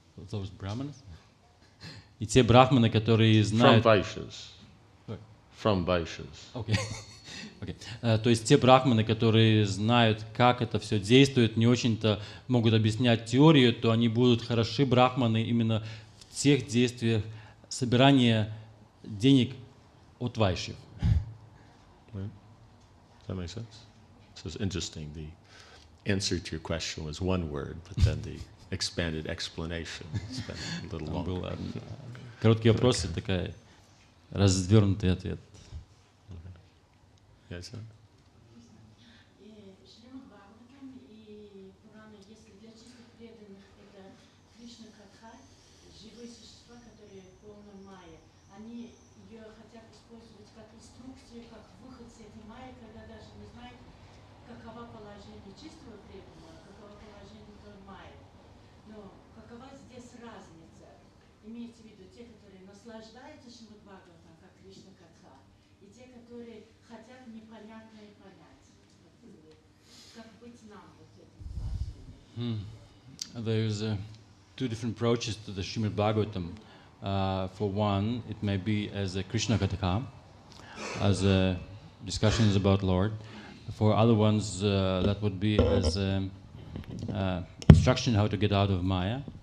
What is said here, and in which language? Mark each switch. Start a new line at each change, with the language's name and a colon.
English: Those brahmanas?
Russian: И те брахманы, которые знают...
English: From Vaishyas. From Vaishyas. Okay. Okay.
Russian: То есть те брахманы, которые знают, как это все действует, не очень-то могут объяснять теорию, то они будут хороши брахманы именно в тех действиях собирания денег от вайшев.
English: Does that make sense? So it's interesting. The answer to your question was one word, but then the expanded explanation spent a little longer.
Russian: Был короткий вопрос и такой развернутый ответ.
English: Yes, sir?
Russian: Шримад Бхагаватам и Пурана, если для чистых преданных это Кришна Катха, живые существа, которые полны майя, они ее хотят использовать как инструкцию, как выход с этой майи, когда даже не знают, каково положение чистого преданного, каково положение той майи. Но какова здесь разница? Имеется в виду те, которые наслаждаются Шримад Бхагаватам, как Кришна Катха, и те, которые хотят непонятное понять. Как быть нам вот этим положением?
English: There's two different approaches to the Srimad Bhagavatam. For one, it may be as a Krishna Katha, as discussions about Lord. For other ones, that would be as instruction how to get out of Maya.